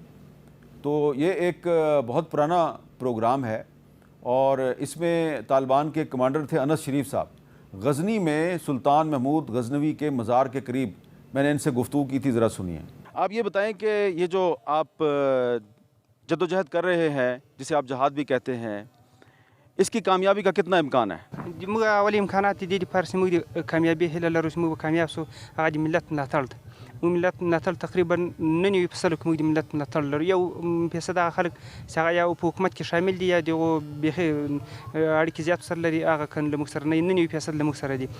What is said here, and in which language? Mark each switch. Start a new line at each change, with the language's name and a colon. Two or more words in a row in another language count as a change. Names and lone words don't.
Urdu: تو یہ ایک بہت پرانا پروگرام ہے, اور اس میں طالبان کے کمانڈر تھے انس شریف صاحب. غزنی میں سلطان محمود غزنوی کے مزار کے قریب میں نے ان سے گفتگو کی تھی, ذرا سنیے. آپ یہ بتائیں کہ یہ جو آپ جدوجہد کر رہے ہیں جسے آپ جہاد بھی کہتے ہیں, اس کی کامیابی کا کتنا امکان ہے؟
Pashto: اولی امکانات دی پارس موږ کامیابی هله لرو چې موږ کامیاب سو, هغه د ملت ملاتړ ده. ملت ملاتړ تقریبا 99% کې موږ د ملت ملاتړ لرو. یو فیصد هغه خلک چې هغه یا په حکومت کې شامل دي یا دغه بیخي اړیکې زیات سره لري, هغه کن له موږ سره 99% له موږ سره دي.